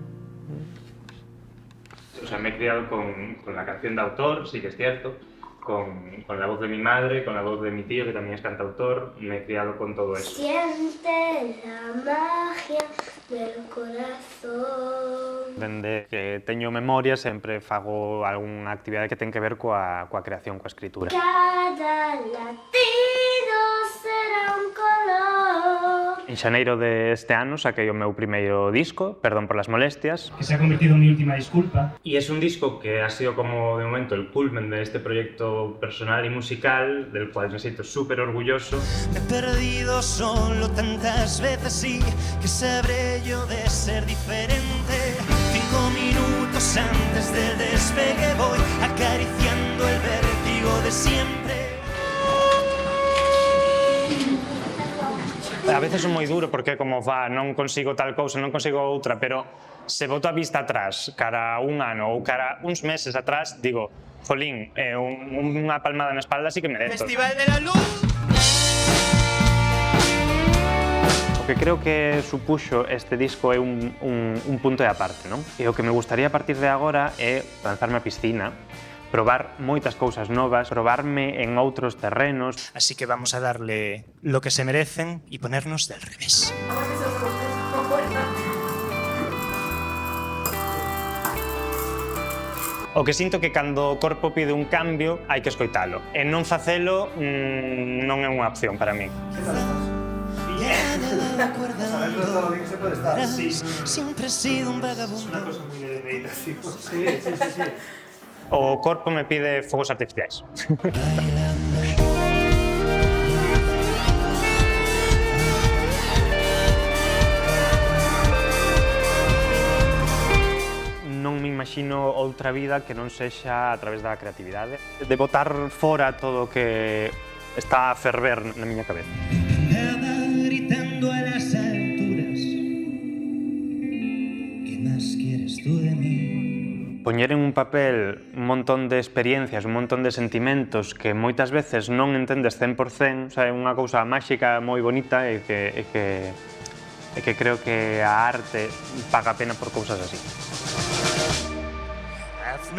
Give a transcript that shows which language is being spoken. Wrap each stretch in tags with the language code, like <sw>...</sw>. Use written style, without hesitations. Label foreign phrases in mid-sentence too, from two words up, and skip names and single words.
<es>O sea, me he criado con la canción de autor, sí que es cierto, con la voz de mi madre, con la voz de mi tío, que también es cantautor, me he criado con todo eso. Siente la magia del corazón.</es> <gl>Dende que teño memoria sempre fago algunha actividade que ten que ver coa creación, coa escritura.</gl> <es>Cada latido será un color.</es> <gl>En xaneiro deste ano saquei o meu primeiro disco,</gl> <es>Perdón por las molestias. Que se ha convertido en mi última disculpa. Y es un disco que ha sido como de momento el culmen de este proyecto personal y musical, del cual me siento súper orgulloso. Me he perdido solo tantas veces, sí, que sabré yo de ser diferente. 5 minutos antes del despegue voy acariciando el vértigo de siempre.</es> <gl>A veces son moi duro porque como non consigo tal cousa, non consigo outra, pero se boto a vista atrás, cara a un ano ou cara a uns meses atrás, digo, jolín, unha palmada na espalda sí que merezo.</gl> <es>Festival de la Luz.</es> <gl>O que creo que supuxo este disco é un punto de aparte, non? E o que me gustaría a partir de agora é lanzarme á piscina, probar moitas cousas novas, probarme en outros terrenos.</gl> <es>Así que vamos a darle lo que se merecen y ponernos del revés.</es> <gl>O que sinto que cando o corpo pide un cambio hai que escoitalo. E non facelo non é unha opción para min.</gl> <es>Siempre he sido un vagabundo. Una cosa muy de meditación. Sí.</es> <gl>O corpo me pide fogos artificiais. Non me imagino outra vida que non sexa a través da creatividade. De botar fora todo o que está a ferver na miña cabeza.</gl> <es>Andaba gritando a las alturas. ¿Qué más quieres tú de mí?</es> <gl>Poñer en un papel un montón de experiencias, un montón de sentimentos que moitas veces non entendes 100%,</gl> <es>o sea,</es> <gl>é unha cousa máxica moi bonita e que creo que a arte paga a pena por cousas así.</gl>